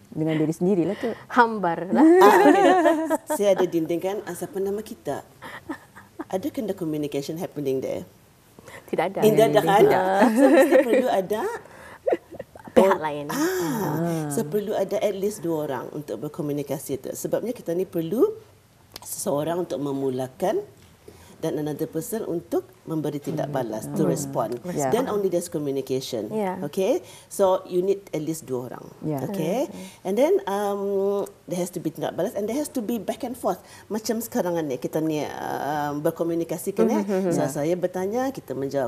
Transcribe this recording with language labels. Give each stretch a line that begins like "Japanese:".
Malay: Dengan diri sendiri lah tu. Hambar lah. Okay. Saya ada dinding kan, siapa nama kita? Ada kena
English: communication happening there?
Malay: Tidak ada. Tidak ada kan? So mesti perlu ada pihak lain. So perlu ada
English: at least
Malay: 2 orang untuk berkomunikasi itu. Sebabnya kita ni perlu seseorang untuk memulakan dan
English: another person
Malay: untuk memberi tindak balas,
English: to respond. Then only there's communication. Okay? So you need at least
Malay: 2 orang.
English: Okay? And then there has to be
Malay: tindak balas
English: and there has to be back and forth.
Malay: Macam sekarang ni kita ni berkomunikasi kan. So saya bertanya, kita menjawab.